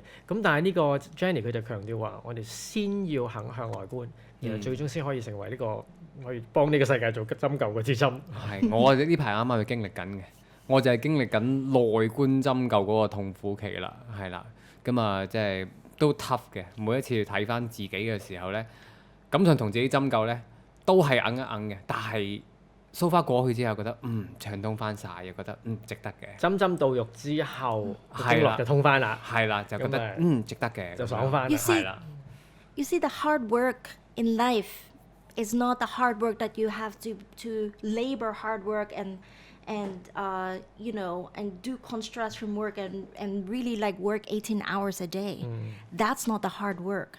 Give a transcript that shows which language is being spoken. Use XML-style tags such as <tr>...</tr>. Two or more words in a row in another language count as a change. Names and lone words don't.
<yue>咁但係呢個 Jenny 佢就強調話，我哋先要肯向內觀，然後最終先可以成為呢個可以幫呢個世界做針灸嗰支針。係，我呢排啱啱經歷緊嘅。我就係經歷緊內觀針灸嗰個痛苦期啦，係啦，咁啊即係都 tough 嘅。每一次睇翻自己嘅時候咧，感想同自己針灸咧都係硬一硬嘅，但係</yue> <en>so far</en> <yue>過去之後覺得暢通翻晒，又覺得值得嘅。針針到肉之後，經絡就通翻啦，係啦，就覺得值得嘅，就爽翻。係啦。</yue> <en>You see, the hard work in life is not the hard work that you have to labor hard work and do construction work and really like work 18 hours a day. That's not the hard work.</en>